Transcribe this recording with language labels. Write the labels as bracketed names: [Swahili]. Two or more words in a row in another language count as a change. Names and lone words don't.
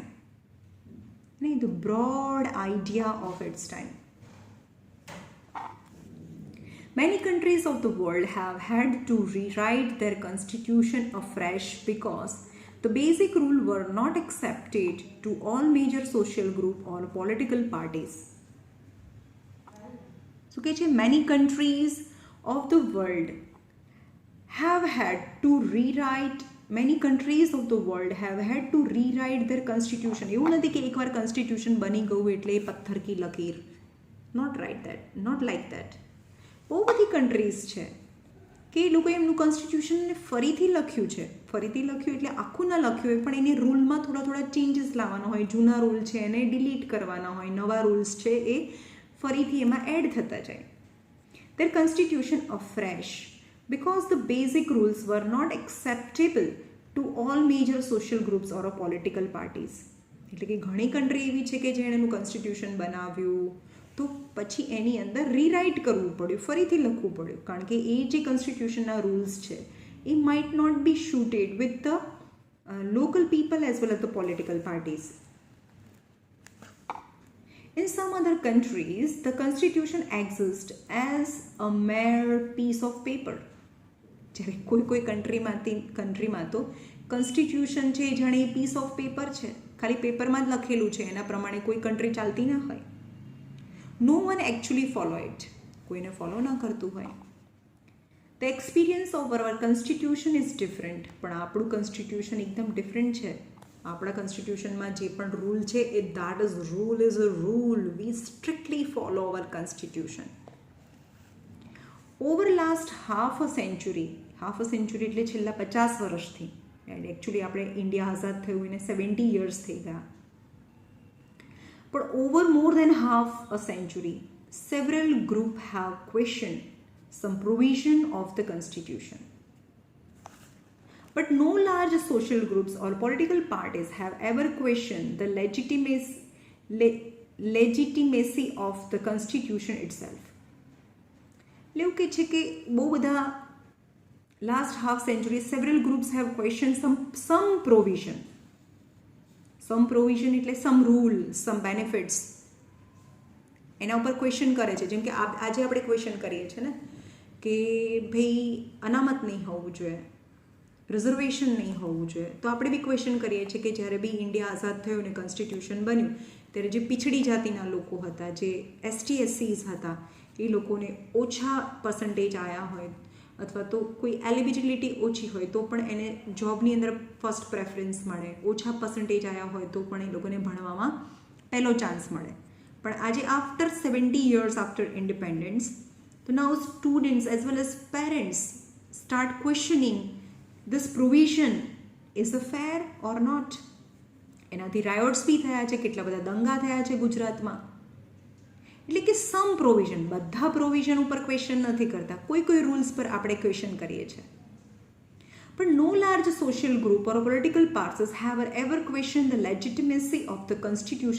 [English] The broad idea of its time. Many countries of the world have had to rewrite their constitution afresh because the basic rules were not accepted to all major social groups or political parties. So, many countries of the world have had to rewrite their constitution. [Gujarati] એવું નથી કે એકવાર constitution બની ગયું એટલે [Hindi] पत्थर की लकीर. [English] Not like that. [Gujarati] બહુ બધી કન્ટ્રીઝ છે કે એ લોકોએ એમનું કોન્સ્ટિટ્યુશનને ફરીથી લખ્યું એટલે આખું ન લખ્યું હોય, પણ એની રૂલમાં થોડા ચેન્જીસ લાવવાના હોય. જૂના રૂલ છે એને ડિલીટ કરવાના હોય, નવા રૂલ્સ છે એ ફરીથી એમાં એડ થતા જાય. [English] Their constitution afresh because the basic rules were not acceptable to all major social groups or political parties. [Gujarati] એટલે કે ઘણી કન્ટ્રી એવી છે કે જેણે એનું કોન્સ્ટિટ્યુશન બનાવ્યું તો પછી એની અંદર રીરાઇટ કરવું પડ્યું, ફરીથી લખવું પડ્યું, કારણ કે એ જે કોન્સ્ટિટ્યુશનના રૂલ્સ છે એ [English] might not be suited with the local people as well as the political parties. In some other countries, the constitution exists as a mere piece of paper. [Gujarati] જ્યારે કોઈ કન્ટ્રીમાં તો કોન્સ્ટિટ્યુશન છે જાણે એ [English] piece of paper [Gujarati] છે, ખાલી પેપરમાં જ લખેલું છે, એના પ્રમાણે કોઈ કન્ટ્રી ચાલતી ના હોય. [English] No one actually follow it. [Gujarati] કોઈને ફોલો ના કરતું હોય. [English] The experience of our constitution is different. [Gujarati] પણ આપણું constitution એકદમ ડિફરન્ટ છે. આપણા constitutionમાં જે પણ રૂલ છે એ [English] that is rule is a rule. We strictly follow our constitution. Over last half a century [Gujarati] એટલે છેલ્લા 50 વર્ષથી, એકચ્યુઅલી આપણે ઇન્ડિયા આઝાદ થયું એને 70 years થઈ ગયા. [English] But over more than half a century, several groups have questioned some provision of the constitution. But no large social groups or political parties have ever questioned the legitimacy of the constitution itself. [Gujarati] એવું કે છે કે બહુ બધા [English] last half century several groups have questioned some provision. some provision [Gujarati] એટલે [English] some rule, some benefits, [Gujarati] એના ઉપર ક્વેશ્ચન કરે છે. જેમ કે આજે આપણે ક્વેશ્ચન કરીએ છીએ ને કે ભાઈ અનામત નહીં હોવું જોઈએ, રિઝર્વેશન નહીં હોવું જોઈએ, તો આપણે બી ક્વેશ્ચન કરીએ છીએ કે જ્યારે બી ઇન્ડિયા આઝાદ થયું ને કોન્સ્ટિટ્યુશન બન્યું ત્યારે જે પિછડી જાતિના લોકો હતા, જે ST/SCs હતા, એ લોકોને ઓછા પર્સન્ટેજ આવ્યા હોય અથવા તો કોઈ એલિજિબિલિટી ઓછી હોય તો પણ એને જોબની અંદર [English] first preference [Gujarati] મળે, ઓછા પર્સન્ટેજ આવ્યા હોય તો પણ એ લોકોને ભણવામાં પહેલો ચાન્સ મળે. પણ આજે [English] આફ્ટર 70 years after independence, તો now students as well as parents start questioning this provision is a fair or not. [Gujarati] એનાથી રાયોટ્સ બી થયા છે, કેટલા બધા દંગા થયા છે ગુજરાતમાં. એટલે કે [English] some provision, [Gujarati] બધા પ્રોવિઝન ઉપર ક્વેશ્ચન નથી કરતા, કોઈ રૂલ્સ પર આપણે ક્વેશ્ચન કરીએ છીએ. [English] પણ no large social group or political parties have ever question the legitimacy of the constitution.